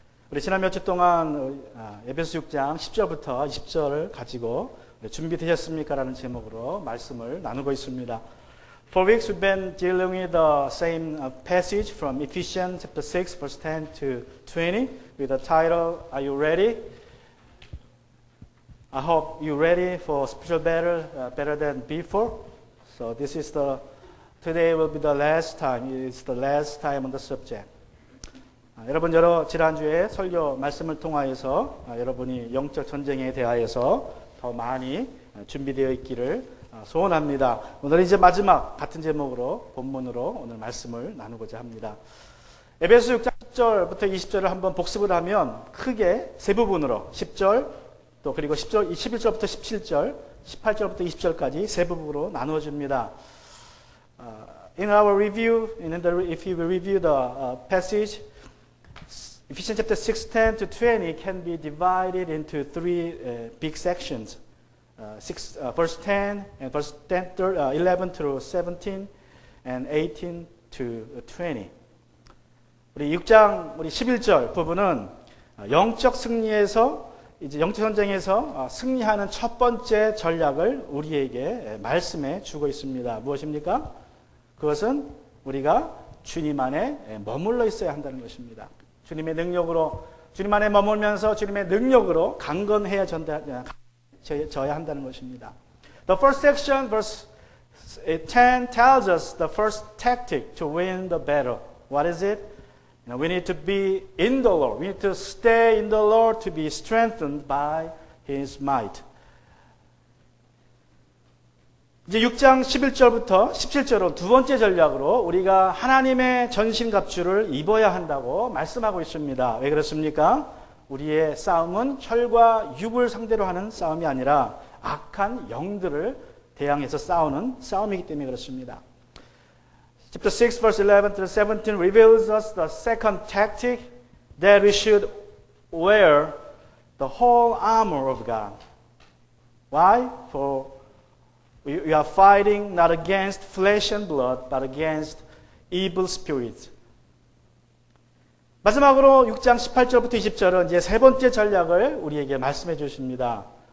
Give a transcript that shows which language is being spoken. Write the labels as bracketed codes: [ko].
[ko] 우리 지난 몇 주 동안 에베소 6장 10절부터 20절을 가지고 준비되셨습니까? 라는 제목으로 말씀을 나누고 있습니다. [en] For weeks we've been dealing with the same passage from Ephesians chapter 6 verse 10 to 20 with the title, Are you ready? I hope you're ready for spiritual battle better than before. So today will be the last time. It's the last time on the subject. [ko] 여러분 지난주에 설교 말씀을 통하여서 여러분이 영적 전쟁에 대하여서 더 많이 준비되어 있기를 소원합니다. 오늘 이제 마지막 같은 제목으로 본문으로 오늘 말씀을 나누고자 합니다. 에베소 6장 10절부터 20절을 한번 복습을 하면 크게 세 부분으로 10절 또 그리고 11절부터 17절 18절부터 20절까지 세 부분으로 나누어집니다. [en] In our review, if you review the passage, Ephesians chapter 6, 10 to 20 can be divided into three big sections. Verse 10 and verse 11 through 17 and 18 to 20. [ko] 우리 6장 우리 11절 부분은 영적 승리에서 이제 영적 전쟁에서 승리하는 첫 번째 전략을 우리에게 말씀해 주고 있습니다. 무엇입니까? 그것은 우리가 주님 안에 머물러 있어야 한다는 것입니다. 주님의 능력으로 주님 안에 머물면서 주님의 능력으로 강건해져야 한다는 것입니다. [en] The first section, verse 10, tells us the first tactic to win the battle. What is it? We need to be in the Lord. We need to stay in the Lord to be strengthened by His might. [ko] 이제 6장 11절부터 17절은 두 번째 전략으로 우리가 하나님의 전신갑주를 입어야 한다고 말씀하고 있습니다. 왜 그렇습니까? 우리의 싸움은 혈과 육을 상대로 하는 싸움이 아니라 악한 영들을 대항해서 싸우는 싸움이기 때문에 그렇습니다. [en] Chapter 6 verse 11 through 17 reveals us the second tactic that we should wear the whole armor of God. Why? For we are fighting not against flesh and blood, but against evil spirits. [ko] 마지막으로 6장 18절부터 20절은 이제 세 번째 전략을 우리에게 말씀해 주십니다.